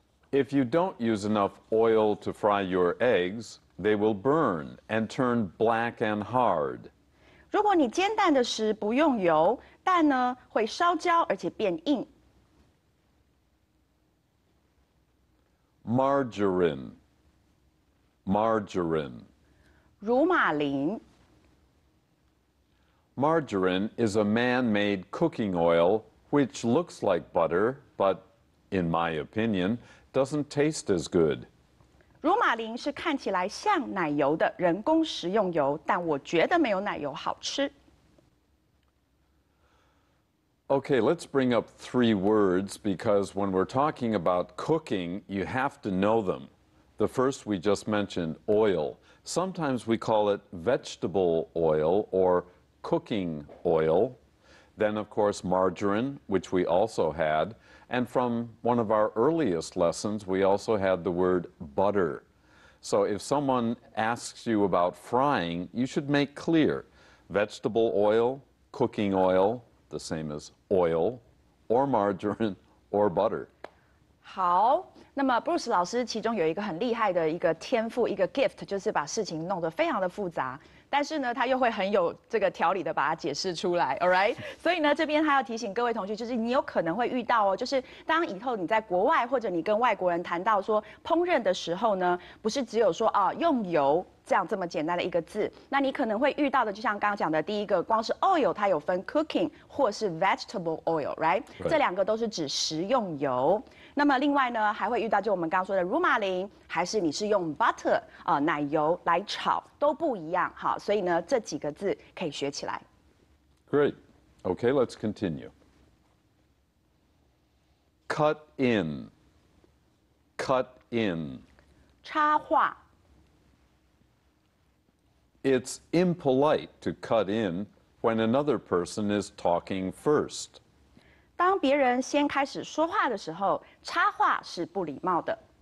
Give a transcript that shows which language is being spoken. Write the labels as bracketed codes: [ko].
[en] If you don't use enough oil to fry your eggs, they will burn and turn black and hard. [zh] 如果你煎蛋的时不用油，蛋呢会烧焦而且变硬。 [en] Margarine. Margarine. [zh] 乳马林。 [en] Margarine is a man-made cooking oil which looks like butter, but, in my opinion, doesn't taste as good. [zh] 乳马林是看起来像奶油的人工食用油，但我觉得没有奶油好吃。 [en] Okay, let's bring up 3 words because when we're talking about cooking, you have to know them. The first we just mentioned, oil. Sometimes we call it vegetable oil or cooking oil. Then, of course, margarine, which we also had. And from one of our earliest lessons, we also had the word butter. So if someone asks you about frying, you should make clear vegetable oil, cooking oil, the same as oil, or margarine, or butter. [zh] 好，那么 Bruce 老师其中有一个很厉害的一个天赋，一个 gift， 就是把事情弄得非常的复杂。但是呢，他又会很有这个条理的把它解释出来 ， [en] all right？ [zh] 所以呢，这边他要提醒各位同学，就是你有可能会遇到哦，就是当以后你在国外或者你跟外国人谈到说烹饪的时候呢，不是只有说啊用油这样这么简单的一个字，那你可能会遇到的，就像刚刚讲的第一个，光是 oil 它有分 cooking 或是 vegetable oil， [en] right？ [zh] 这两个都是指食用油。那么另外呢，还会遇到就我们刚刚说的乳马林，还是你是用 butter 奶油来炒，都不一样哈。所以呢，这几个字可以学起来。 [en] Great. Okay, let's continue. Cut in. Cut in. [zh] 插话。 [en] It's impolite to cut in when another person is talking first. [zh] 当别人先开始说话的时候，插话是不礼貌的。